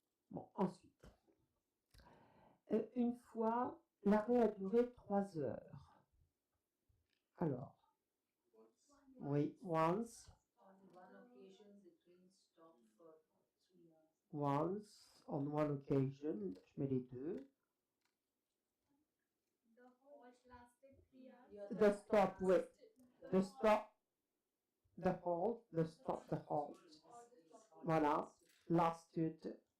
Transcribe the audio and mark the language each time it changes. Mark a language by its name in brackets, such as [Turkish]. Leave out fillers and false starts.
[French] Bon, ensuite. Une fois, l'arrêt a duré 3 heures. Alors, oui, once. [English] On one occasion, the train stopped for 3 hours. Once, on one occasion, [French] je mets les deux. [English] The halt lasted 3 hours. You're The stop, oui. The The halt stop, the halt, the stop, the halt. or the stop. Voilà, lasted.